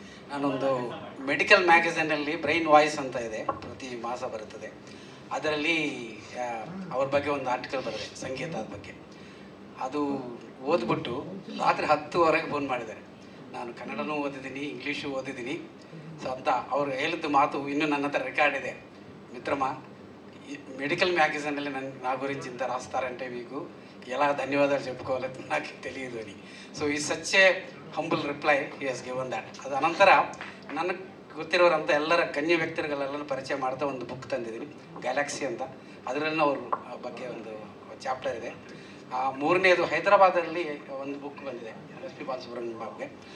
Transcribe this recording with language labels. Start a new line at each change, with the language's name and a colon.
Kannada: ನಾನೊಂದು medical ಮ್ಯಾಗಝೀನಲ್ಲಿ brain voice ಅಂತ ಇದೆ, ಪ್ರತಿ ಮಾಸ ಬರುತ್ತದೆ. ಅದರಲ್ಲಿ ಅವ್ರ ಬಗ್ಗೆ ಒಂದು ಆರ್ಟಿಕಲ್ ಬರೆದೆ ಸಂಗೀತದ ಬಗ್ಗೆ. ಅದು ಓದ್ಬಿಟ್ಟು ರಾತ್ರಿ 10ವರೆಗೆ ಫೋನ್ ಮಾಡಿದ್ದಾರೆ. ನಾನು ಕನ್ನಡನೂ ಓದಿದ್ದೀನಿ, ಇಂಗ್ಲೀಷು ಓದಿದ್ದೀನಿ. ಸೊ ಅಂತ ಅವ್ರು ಹೇಳಿದ್ದು ಮಾತು ಇನ್ನೂ ನನ್ನ ಹತ್ರ ರೆಕಾರ್ಡ್ ಇದೆ.
Telugu: మిత్రమా మెడికల్ మ్యాగజైన్లో నా గురించి ఇంత రాస్తారంటే మీకు ఎలా ధన్యవాదాలు చెప్పుకోవాలో నాకు తెలియదు అని.
Kannada: సో ಈ
English: Such a humble reply he has given that.
Kannada: ಅದು ಅನಂತರ ನನಗೆ ಗೊತ್ತಿರೋರಂಥ ಎಲ್ಲರ ಗಣ್ಯ ವ್ಯಕ್ತಿಗಳೆಲ್ಲ ಪರಿಚಯ ಮಾಡ್ತಾ ಒಂದು ಬುಕ್ ತಂದಿದ್ದೀನಿ, ಗ್ಯಾಲಕ್ಸಿ ಅಂತ. ಅದರಲ್ಲೂ ಅವ್ರ ಬಗ್ಗೆ ಒಂದು ಚಾಪ್ಟರ್ ಇದೆ. 3ನೇದು ಹೈದರಾಬಾದಲ್ಲಿ ಒಂದು ಬುಕ್ ಬಂದಿದೆ ಎಸ್ ಪಿ ಬಾಲಸುಬ್ರಹ್ಮಣ್ಯಂ ಬಗ್ಗೆ.